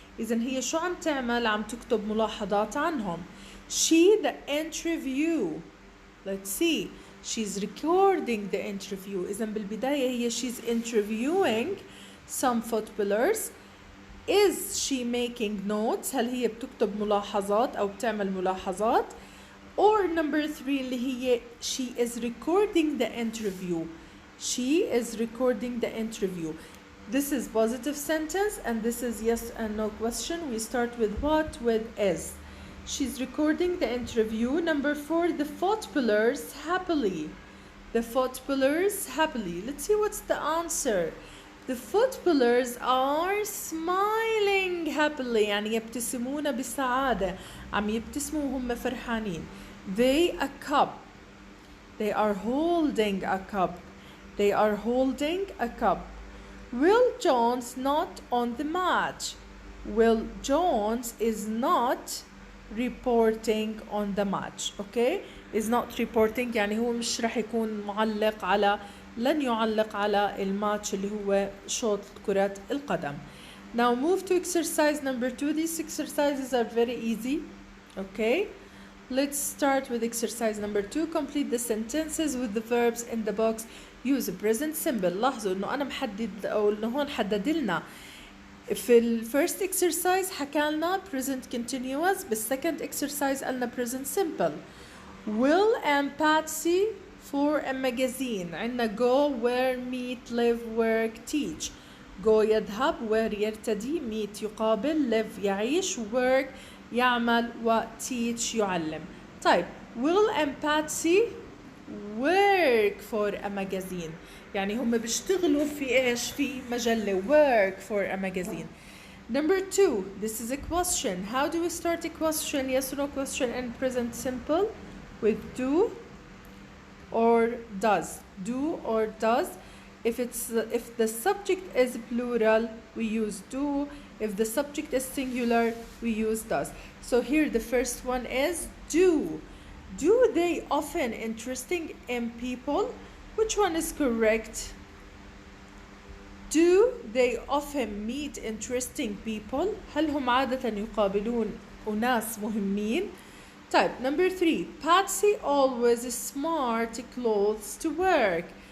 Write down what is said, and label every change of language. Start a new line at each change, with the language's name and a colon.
Arabic: إذن هي شو عم تعمل؟ عم تكتب ملاحظات عنهم.
English: She the interview. Let's see. She's recording the interview.
Arabic: إذن بالبداية هي
English: she's interviewing some footballers. Is she making notes?
Arabic: هل هي بتكتب ملاحظات أو بتعمل ملاحظات؟
English: Or number 3
Arabic: اللي هي
English: she is recording the interview. She is recording the interview. This is positive sentence, and this is yes and no question. We start with what? With is. She's recording the interview. Number 4, the footballers happily. The footballers happily. Let's see what's the answer. The footballers are smiling happily.
Arabic: يعني يبتسمون بسعادة. عم يبتسموا وهم فرحانين.
English: They a cup. They are holding a cup. They are holding a cup. Will Jones not on the match? Will Jones is not reporting on the match. Okay?
Arabic: Is not reporting يعني هو مش رح يكون معلق على، لن يعلق على الماتش اللي هو شوط كرة القدم.
English: Now move to exercise number 2. These exercises are very easy. Okay? Let's start with exercise number 2. Complete the sentences with the verbs in the box. Use present simple.
Arabic: لاحظوا إنه أنا محدد أو إنه هون حدد لنا. في ال first exercise حكالنا present continuous.
English: بالsecond exercise
Arabic: قلنا
English: present simple. Will and Patsy for a magazine. عندنا go, where, meet, live, work, teach.
Arabic: go يذهب, where يرتدي, meet يقابل, live يعيش, work يعمل، و teach يعلم.
English: طيب Will and Patsy work for a magazine.
Arabic: يعني هم بيشتغلوا في ايش؟ في مجلة.
English: work for a magazine. Number 2, this is a question. How do we start a question? Yes or no question in present simple? With do or does. Do or does. If the subject is plural, we use do. If the subject is singular, we use does. So here the first one is do. Do they often interesting in people? Which one is correct? Do they often meet interesting people?
Arabic: هل هم عادة يقابلون أناس مهمين؟ طيب,
English: number 3. Patsy always smart clothes to work.